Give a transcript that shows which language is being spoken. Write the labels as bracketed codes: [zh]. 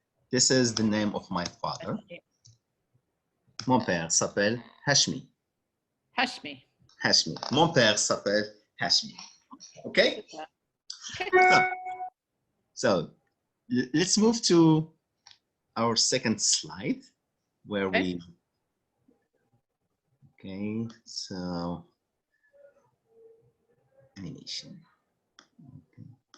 [en] This is the name of my father. [fr] Mon père s'appelle Hashmi. Hashmi. Hashmi. Mon père s'appelle Hashmi. [en] Okay? Okay. So let's move to our second slide where Okay. okay, so animation. Okay.